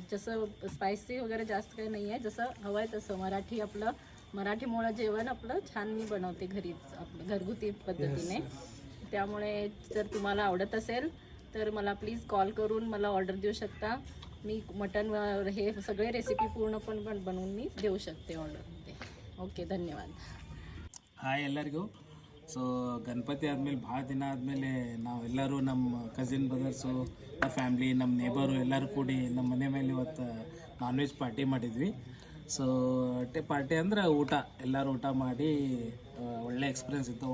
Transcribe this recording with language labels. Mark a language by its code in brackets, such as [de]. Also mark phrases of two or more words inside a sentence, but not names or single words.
[mr] जसं स्पायसी वगैरे जास्त काही नाही आहे, जसं हवं आहे तसं मराठीमुळं जेवण आपलं छान मी बनवते घरीच, आपलं घरगुती पद्धतीने. त्यामुळे जर तुम्हाला आवडत असेल तर मला [en] please call [mr] करून मला ऑर्डर देऊ शकता. मी मटण हे सगळे रेसिपी पूर्णपण बनवून मी देऊ शकते ऑर्डरमध्ये. ओके, धन्यवाद. [kn] ಹಾಯ್ ಎಲ್ಲರಿಗೂ. ಸೊ ಗಣಪತಿ ಆದಮೇಲೆ ಭಾಳ ದಿನ ಆದಮೇಲೆ ನಾವೆಲ್ಲರೂ ನಮ್ಮ [en] cousin brothers, [kn] ನಮ್ಮ ಫ್ಯಾಮ್ಲಿ, ನಮ್ಮ ನೇಬರು ಎಲ್ಲರೂ ಕೂಡಿ ನಮ್ಮ ಮನೆ ಮೇಲೆ ಇವತ್ತು [en] non veg party [kn] ಮಾಡಿದ್ವಿ. ಸೊ ಪಾರ್ಟಿ ಅಂದ್ರೆ ಊಟ, ಎಲ್ಲರೂ ಊಟ ಮಾಡಿ ಒಳ್ಳೆ ಎಕ್ಸ್ಪೀರಿಯನ್ಸ್ ಇತ್ತು.